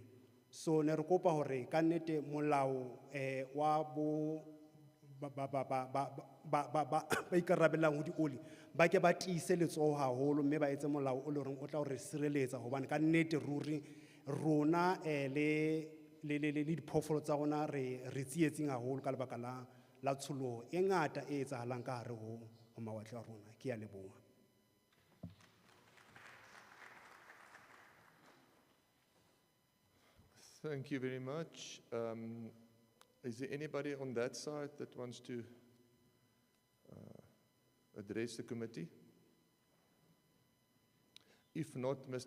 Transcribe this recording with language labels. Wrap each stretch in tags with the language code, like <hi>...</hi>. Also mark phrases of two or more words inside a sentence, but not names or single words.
<st>So ne re kopa hore ka nnete molao wa bo ba ikarabellang ho di-oli ba ke ba tiise letsoho haholo, mme ba etse molao o le hore o tla re sireletsa, hobane ka nnete ruri rona le diphoofolo tsa rona re tsietsing haholo ka lebaka la tsholoho e ngata e etsahalang ka hare ho mawatle a rona. Ke a leboha.</st> <en>Thank you very much. Is there anybody on that side that wants to address the committee? If not, Mr.</en>